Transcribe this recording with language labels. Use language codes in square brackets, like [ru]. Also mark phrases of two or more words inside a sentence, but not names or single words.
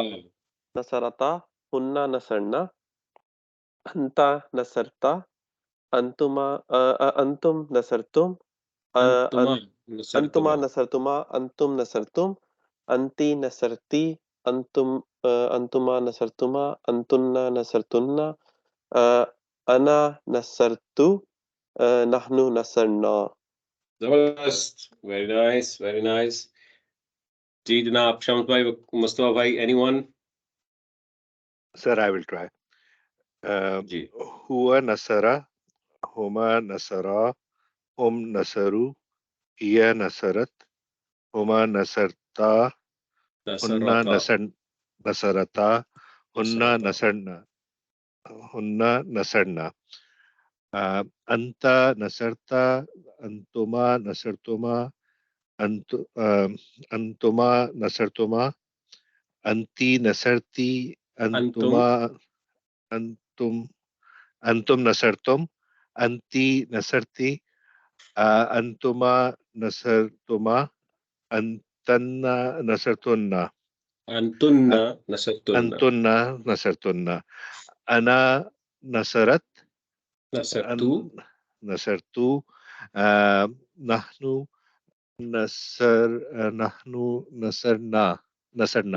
[ar] نصرتا هنّ نصرن أنتَ نصرتَ أنتم نصرتم अंतुमा अंतुमा नसरतुमा نصرتما أنتم نصرتم أنتِ نصرتِ أنتما نصرتما أنتنّ نصرتنّ أنا نصرتُ نحن نصرنا. [ur] जबरदस्त, [en] very nice [ur] جی جناب. شمس بھائی، مصطفیٰ بھائی, एनीवन? [en] Sir I will try. [ur] जी। [ar] هو نصرَ، هما نصرا، هم نصروا، هي نصرت، هما نصرتا، هنّ नसरता نصرتا، هنّ नसरता نصرن، أنتَ نصرتَ، أنتما نصرتما، أنتما نصرتما, أنتِ نصرتِ, अंतुम أنتم نصرتم، أنتِ نصرتِ، أنتما نصرتما، أنتنّ نصرتنّ, أنتنّ نصرتنّ أنتنّ نصرتنّ، أنا نصرتُ, नसरतु नसरतु, نحن نحن نصرنا نصرنا.